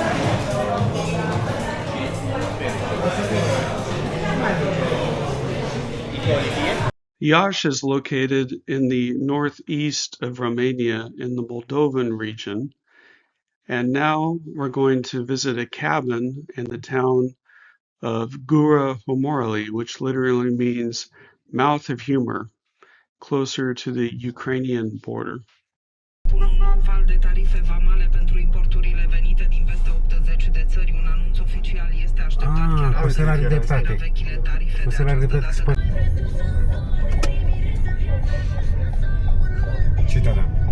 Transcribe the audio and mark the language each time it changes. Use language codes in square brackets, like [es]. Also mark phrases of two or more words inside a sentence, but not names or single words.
[en] Iasi is located in the northeast of Romania in the Moldovan region. And now we're going to visit a cabin in the town of Gura Homori, which literally means mouth of humor, closer to the Ukrainian border. [ro] Un nou val de tarife vamale pentru importurile venite din peste 80 de țări. Un anunț oficial este așteptat chiar astăzi. La vechile tarife de această dată. Ce da?